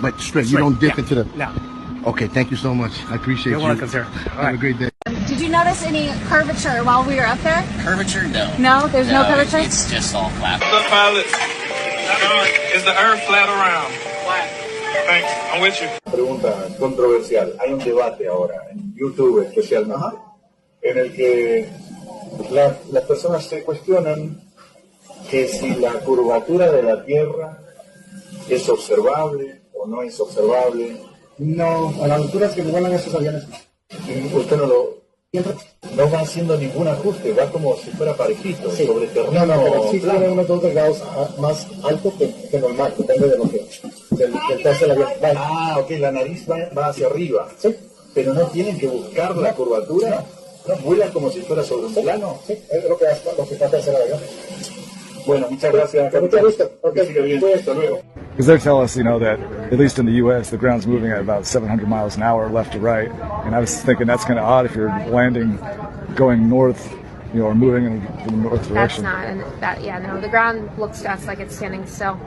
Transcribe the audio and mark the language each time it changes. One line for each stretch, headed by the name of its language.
English: But straight. You don't dip into the... No. Okay, thank you so much. I appreciate You're you. welcome, sir. Have a great day. Did you notice any curvature while we were up there? Curvature? No. No? There's no curvature? It's just all flat. The pilot, is the Earth flat or round? Flat. Thanks, I'm with you.
Spanish: Pregunta controversial. Hay un debate ahora en YouTube especialmente en el que Las personas se cuestionan que si la curvatura de la Tierra es observable o no es observable. No, a las alturas que vuelan esos aviones, usted no va haciendo ningún ajuste, va como si fuera parejito, sobre terreno. No, pero sí tiene unos 2 grados más alto que normal, depende de lo que del peso del avión. Ah, ok, la nariz va hacia arriba. Sí. Pero no tienen que buscar la curvatura. No, vuelan como si fuera sobre un plano. Sí, es lo que trata de hacer el avión. Bueno, muchas gracias. Mucho gusto. Okay. Siga bien. Hasta luego.
English: Because they tell us, that at least in the U.S., the ground's moving at about 700 miles an hour left to right. And I was thinking that's kind of odd if you're landing going north, or moving in the north direction. That's not, no, the ground looks to us like it's standing still.